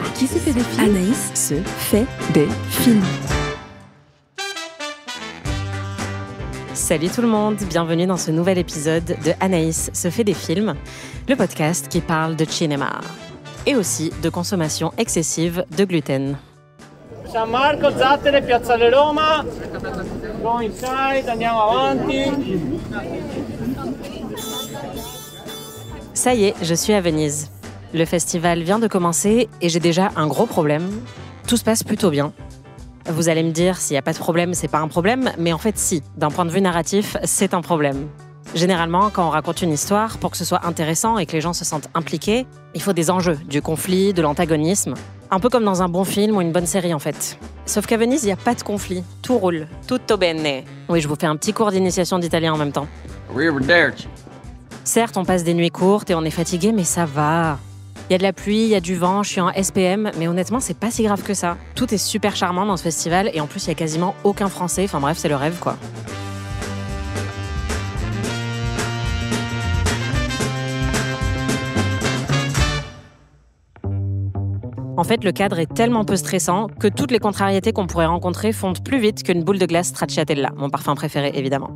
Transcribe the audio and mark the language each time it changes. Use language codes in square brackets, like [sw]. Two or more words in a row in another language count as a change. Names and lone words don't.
[fr] Qui se fait des films? Anaïs se fait des films. Salut tout le monde, bienvenue dans ce nouvel épisode de Anaïs se fait des films, le podcast qui parle de cinéma et aussi de consommation excessive de gluten. San Marco, Zattere, Piazzale Roma. [en] Go inside, [it] andiamo avanti. [fr] Ça y est, je suis à Venise. Le festival vient de commencer et j'ai déjà un gros problème. Tout se passe plutôt bien. Vous allez me dire, s'il n'y a pas de problème, c'est pas un problème, mais en fait si, d'un point de vue narratif, c'est un problème. Généralement, quand on raconte une histoire, pour que ce soit intéressant et que les gens se sentent impliqués, il faut des enjeux, du conflit, de l'antagonisme. Un peu comme dans un bon film ou une bonne série en fait. Sauf qu'à Venise, il n'y a pas de conflit. Tout roule. [it] Tutto bene. [fr] Oui, je vous fais un petit cours d'initiation d'italien en même temps. Certes, on passe des nuits courtes et on est fatigué, mais ça va. Il y a de la pluie, il y a du vent, je suis en SPM, mais honnêtement, c'est pas si grave que ça. Tout est super charmant dans ce festival et en plus, il y a quasiment aucun Français. Enfin bref, c'est le rêve, quoi. En fait, le cadre est tellement peu stressant que toutes les contrariétés qu'on pourrait rencontrer fondent plus vite qu'une boule de glace stracciatella, mon parfum préféré, évidemment.